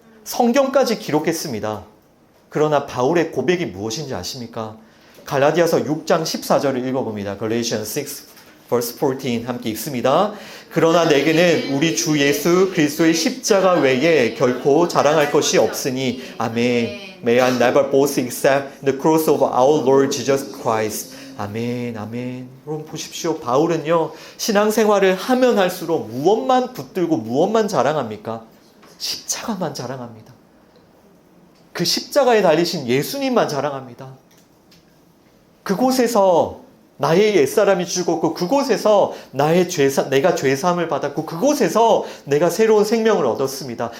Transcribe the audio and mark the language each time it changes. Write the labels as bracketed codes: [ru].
[ko] 성경까지 기록했습니다. 그러나 바울의 고백이 무엇인지 아십니까? 갈라디아서 6장 14절을 읽어봅니다. Galatians verse 14 함께 읽습니다. 그러나 내게는 우리 주 예수 그리스도의 십자가 외에 결코 자랑할 것이 없으니 아멘. [en] May I never boast except the cross of our Lord Jesus Christ. [ko] 아멘, 아멘. 여러분 보십시오. 바울은요, 신앙생활을 하면 할수록 무엇만 붙들고 무엇만 자랑합니까? 십자가만 자랑합니다. 그 십자가에 달리신 예수님만 자랑합니다. 그곳에서 나의 옛사람이 죽었고, 그곳에서 내가 죄사함을 받았고, 그곳에서 내가 새로운 생명을 얻었습니다.